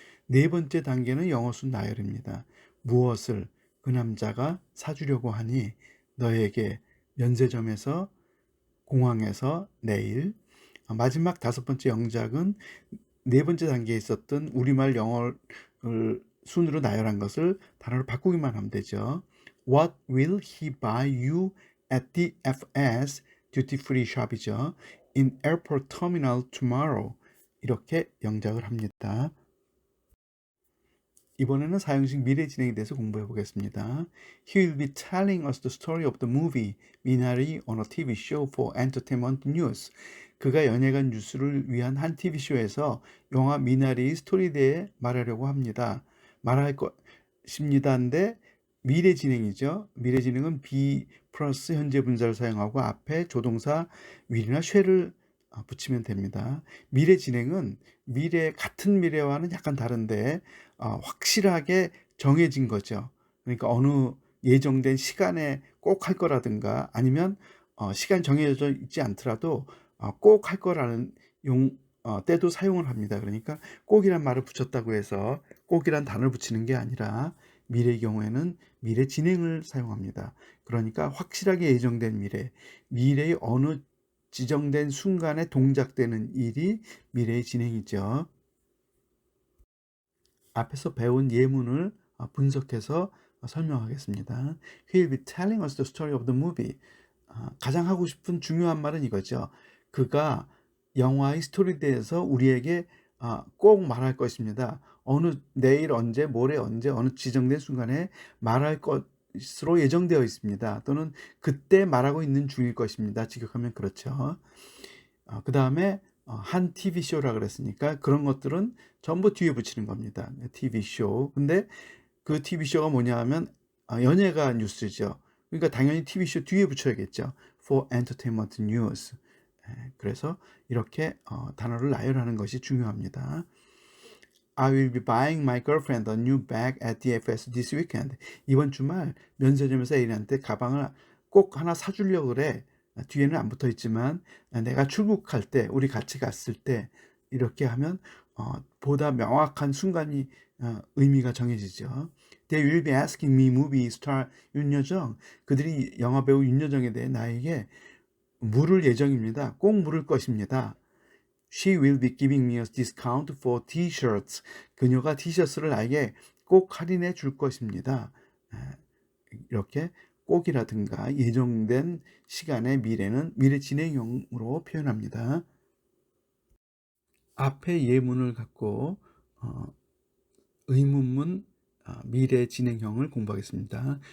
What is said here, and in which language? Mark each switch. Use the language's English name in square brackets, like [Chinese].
[Korean] 네 번째 단계는 영어순 나열입니다. 무엇을 그 남자가 사주려고 하니 너에게 면세점에서 공항에서 내일. 마지막 다섯 번째 영작은 네 번째 단계에 있었던 우리말 영어를 순으로 나열한 것을 단어로 바꾸기만 하면 되죠. [English] What will he buy you at the FS duty free shop이죠. In airport terminal tomorrow. [Korean] 이렇게 영작을 합니다. 이번에는 사형식 미래 진행에 대해서 공부해 보겠습니다. [English] He will be telling us the story of the movie 미나리 on a TV show for entertainment news. [Korean] 그가 연예관 뉴스를 위한 한 TV쇼에서 영화 미나리의 스토리에 대해 말하려고 합니다. 말할 것입니다인데 미래 진행이죠. 미래 진행은 be 플러스 현재 분사를 사용하고 앞에 조동사 will이나 shall을 붙이면 됩니다. 미래 진행은 같은 미래와는 약간 다른데 확실하게 정해진 거죠. 그러니까 어느 예정된 시간에 꼭 할 거라든가 아니면 시간 정해져 있지 않더라도 꼭 할 거라는 때도 사용을 합니다. 그러니까 꼭이란 말을 붙였다고 해서 꼭이란 단어를 붙이는 게 아니라 미래의 경우에는 미래 진행을 사용합니다. 그러니까 확실하게 예정된 미래의 어느 지정된 순간에 동작되는 일이 미래의 진행이죠. 앞에서 배운 예문을 분석해서 설명하겠습니다. [English] He'll be telling us the story of the movie. [Korean] 가장 하고 싶은 중요한 말은 이거죠. 그가 영화의 스토리에 대해서 우리에게 꼭 말할 것입니다. 내일 언제, 모레 언제, 어느 지정된 순간에 말할 것으로 예정되어 있습니다. 또는 그때 말하고 있는 중일 것입니다. 직역하면 그렇죠. 그 다음에 한 TV쇼라 그랬으니까 그런 것들은 전부 뒤에 붙이는 겁니다. TV쇼. 근데 그 TV쇼가 뭐냐 하면 연예가 뉴스죠. 그러니까 당연히 TV쇼 뒤에 붙여야겠죠. [English] For Entertainment News. [Korean] 그래서 이렇게 단어를 나열하는 것이 중요합니다. [English] I will be buying my girlfriend a new bag at DFS this weekend. [Korean] 이번 주말 면세점에서 애인한테 가방을 꼭 하나 사주려고 그래. 뒤에는 안 붙어 있지만 내가 출국할 때, 우리 같이 갔을 때 이렇게 하면 보다 명확한 순간이 의미가 정해지죠. [English] They will be asking me movie star 윤여정. [Korean] 그들이 영화배우 윤여정에 대해 나에게 물을 예정입니다. 꼭 물을 것입니다. [English] She will be giving me a discount for t-shirts. [Korean] 그녀가 티셔츠를 나에게 꼭 할인해 줄 것입니다. 이렇게 꼭이라든가 예정된 시간의 미래는 미래 진행형으로 표현합니다. 앞에 예문을 갖고 의문문 미래 진행형을 공부하겠습니다.